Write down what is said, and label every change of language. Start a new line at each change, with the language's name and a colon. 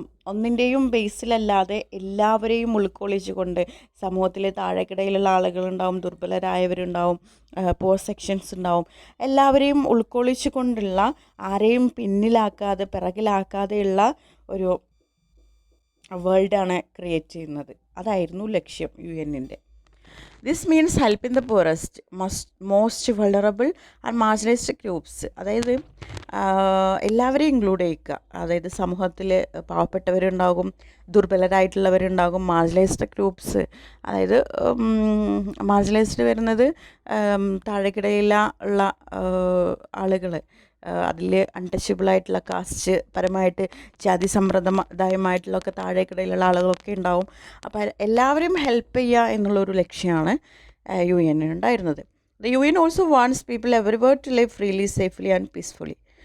Malayalam: ഒന്നിൻ്റെയും ബേസിലല്ലാതെ എല്ലാവരെയും ഉൾക്കൊള്ളിച്ചു കൊണ്ട്, സമൂഹത്തിലെ താഴെക്കിടയിലുള്ള ആളുകളുണ്ടാവും, ദുർബലരായവരുണ്ടാവും, പോർ സെക്ഷൻസ് ഉണ്ടാവും, എല്ലാവരെയും ഉൾക്കൊള്ളിച്ചു കൊണ്ടുള്ള, ആരെയും പിന്നിലാക്കാതെ പിറകിലാക്കാതെയുള്ള ഒരു വേൾഡാണ് ക്രിയേറ്റ് ചെയ്യുന്നത്. അതായിരുന്നു ലക്ഷ്യം UNൻ്റെ.
English: This means helping the poorest, most vulnerable and marginalized groups.
Malayalam: അതായത് എല്ലാവരെയും ഇൻക്ലൂഡ് ചെയ്യിക്കുക. അതായത് സമൂഹത്തിൽ പാവപ്പെട്ടവരുണ്ടാകും, ദുർബലരായിട്ടുള്ളവരുണ്ടാകും, മാർജിനലൈസ്ഡ് ഗ്രൂപ്പ്സ്. അതായത് മാർജിനലൈസ്ഡ് വരുന്നത് താഴെക്കിടയിലുള്ള ആളുകൾ, അതിൽ അൺടച്ചബിളായിട്ടുള്ള കാസ്റ്റ് പരമായിട്ട്, ജാതി സമ്പ്രദായമായിട്ടുള്ളൊക്കെ താഴേക്കിടയിലുള്ള ആളുകളൊക്കെ ഉണ്ടാവും. അപ്പോൾ എല്ലാവരെയും ഹെൽപ്പ് ചെയ്യുക എന്നുള്ളൊരു ലക്ഷ്യമാണ് UN ഉണ്ടായിരുന്നത്.
English: The UN also wants people everywhere to live freely, safely and peacefully.